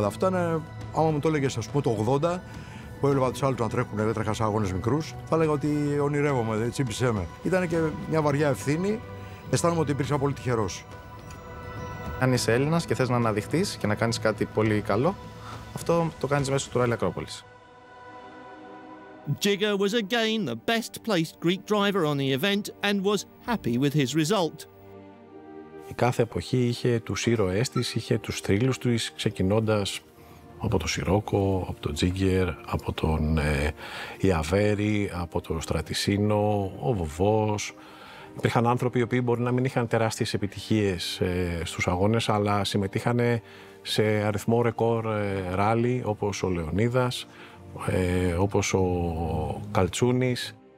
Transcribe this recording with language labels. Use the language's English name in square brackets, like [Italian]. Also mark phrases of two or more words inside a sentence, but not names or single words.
[Greek] Αυτό είναι, άμα μου το έλεγες, ας πούμε, το 80, που έβλεπα τους άλλους να τρέχουν, δεν τρέχα σε αγώνες μικρούς, θα έλεγα ότι ονειρεύομαι, τσίμπησέ με. Ήταν και μια βαριά ευθύνη, αισθάνομαι ότι υπήρξα πολύ τυχερός. Αν είσαι Έλληνας και θες να αναδειχθείς και να κάνεις κάτι πολύ καλό, αυτό το κάνεις μέσω του Ράλι Ακρόπολης. [English] Jigger was again the best placed Greek driver on the event and was happy with his result. [Greek] Η κάθε εποχή είχε τους ήρωές της, είχε τους θρύλους της, ξεκινώντας από τον Σιρόκο, από τον Τζίγκερ, από τον Ιαβέρη, από τον Στρατισίνο, ο Βοβός. Υπήρχαν άνθρωποι οι οποίοι μπορεί να μην είχαν τεράστιες επιτυχίες στους αγώνες, αλλά συμμετείχαν σε αριθμό ρεκόρ ράλι, όπως ο Λεωνίδας, όπως ο Καλτσούνης.